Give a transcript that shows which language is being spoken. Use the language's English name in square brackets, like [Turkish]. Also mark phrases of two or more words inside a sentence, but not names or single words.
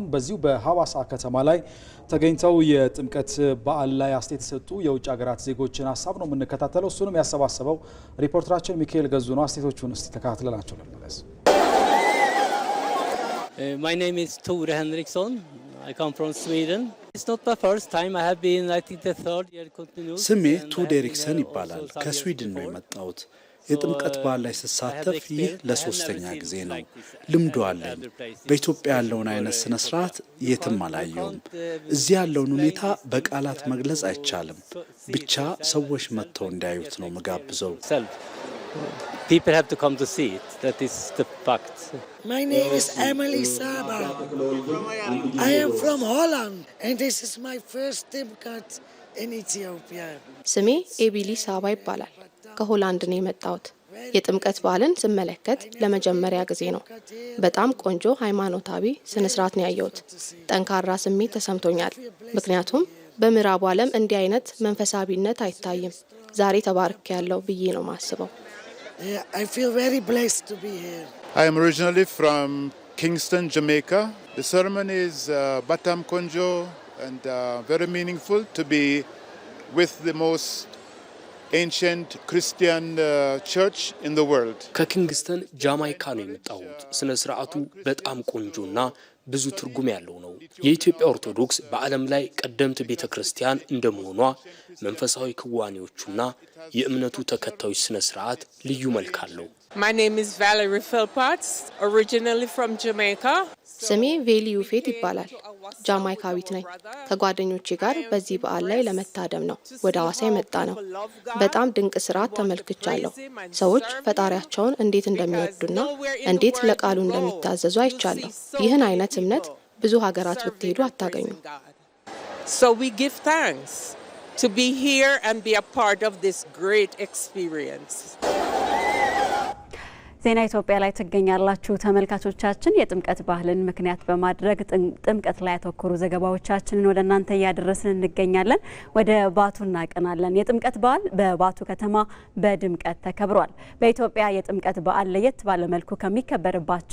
[Amharic] በዚሁ በሐዋሳ ከተማ ላይ ተገኝተው የጥምቀት በዓል ላይ አስተያየት የሰጡ የውጭ ሀገራት ዜጎችን ሀሳብ ነው የምንከታተለው። እሱንም ያሰባሰበው ሪፖርተራችን ሚካኤል ገዙ ነው። አስተያየቶቹን እስቲ ተከታትለናቸው እንመለስ። [English] My name is Tore Henriksson. I come from Sweden. It's not the first time I have been, I think the third year continuous. [Amharic] ስሜ ቱድ ኤሪክሰን ይባላል። ከስዊድን ነው የመጣሁት። የጥምቀት በዓል ላይ ስሳተፍ ይህ ለሶስተኛ ጊዜ ነው። ልምዱ አለኝ። በኢትዮጵያ ያለውን አይነት ስነ ስርዓት የትም አላየውም። እዚህ ያለውን ሁኔታ በቃላት መግለጽ አይቻልም። ብቻ ሰዎች መጥተው እንዲያዩት ነው መጋብዘው። [English] People have to come to see it. That is the fact. My name is Emily Saba. I am from Holland and this is my first ጥምቀት in Ethiopia. [Amharic] ስሜ ኤቢሊ ሳባ ይባላል። ከሆላንድ ነው የመጣሁት። የጥምቀት በዓልን ስመለከት ለመጀመሪያ ጊዜ ነው። በጣም ቆንጆ ሃይማኖታዊ ስነ ስርዓት ነው ያየሁት። ጠንካራ ስሜት ተሰምቶኛል። ምክንያቱም በምዕራቡ ዓለም እንዲህ አይነት መንፈሳዊነት አይታይም። ዛሬ ተባርክ ያለው ብዬ ነው ማስበው። [English] I feel very blessed to be here. I am originally from Kingston, Jamaica. The ceremony is [Amharic] በጣም ቆንጆ [English] and very meaningful to be with the most ancient Christian church in the world. [Amharic] ከኪንግስተን ጃማይካ ነው የመጣሁት። ስነ ስርዓቱ በጣም ቆንጆና ብዙ ትርጉም ያለው ነው። የኢትዮጵያ ኦርቶዶክስ በዓለም ላይ ቀደምት ቤተክርስቲያን እንደመሆኗ መንፈሳዊ ክዋኔዎቹና የእምነቱ ተከታዮች ስነ ስርዓት ልዩ መልክ አለው። [English] My name is Valerie Philpotts, originally from Jamaica. [Amharic] ስሜ ቬሊ ዩፌት ይባላል። ጃማይካዊት ነኝ። ከጓደኞቼ ጋር በዚህ በዓል ላይ ለመታደም ነው ወደ ሐዋሳ የመጣ ነው። በጣም ድንቅ ስርዓት ተመልክቻለሁ። ሰዎች ፈጣሪያቸውን እንዴት እንደሚወዱና እንዴት ለቃሉ እንደሚታዘዙ አይቻለሁ። ይህን አይነት እምነት ብዙ ሀገራት ብትሄዱ አታገኙም። [English] So we give thanks to be here and be a part of this great experience. [Amharic] ዜና ኢትዮጵያ ላይ ትገኛላችሁ ተመልካቾቻችን። የጥምቀት ባህልን ምክንያት በማድረግ ጥምቀት ላይ ያተኮሩ ዘገባዎቻችንን ወደ እናንተ እያደረስን እንገኛለን። ወደ ባቱ እናቀናለን። የጥምቀት በዓል በባቱ ከተማ በድምቀት ተከብሯል። በኢትዮጵያ የጥምቀት በዓል ለየት ባለ መልኩ ከሚከበርባቸው